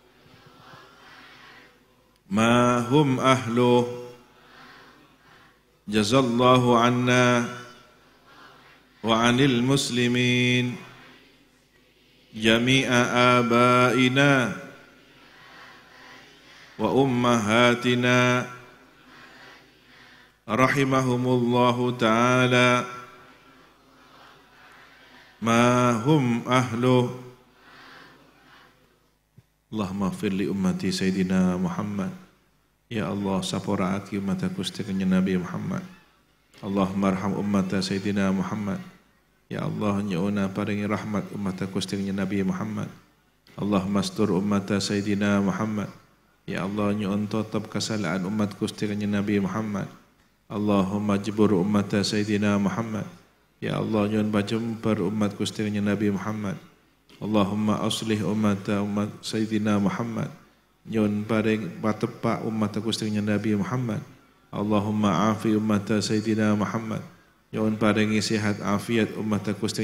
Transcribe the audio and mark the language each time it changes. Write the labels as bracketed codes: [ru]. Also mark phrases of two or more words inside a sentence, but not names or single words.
[ar] ما هم أهله جزا الله عنا وعن المسلمين جميع آبائنا وأمهاتنا رحمهم الله تعالى ما هم أهله اللهم اغفر لأمتي سيدنا محمد يا الله [bjn] sapora aki umat Gusti Nabi Muhammad [ar] اللهم ارحم أمة سيدنا محمد يا الله [bjn] nyuuna paringi rahmat umat Gusti Nabi Muhammad [ar] اللهم استر أمة سيدنا محمد يا الله [bjn] nyuun tutup kesalahan umat Gusti Nabi Muhammad [ar] اللهم اجبر أمة سيدنا محمد يا الله [bjn] nyuun bajemper umat Gusti Nabi Muhammad [ar] اللهم أصلح أمة سيدنا محمد [bjn] nyuun paring patepak umat Gusti Nabi Muhammad [ar] اللهم عاف أمة سيدنا محمد [bjn] nyuun paringi sehat afiat umat Gusti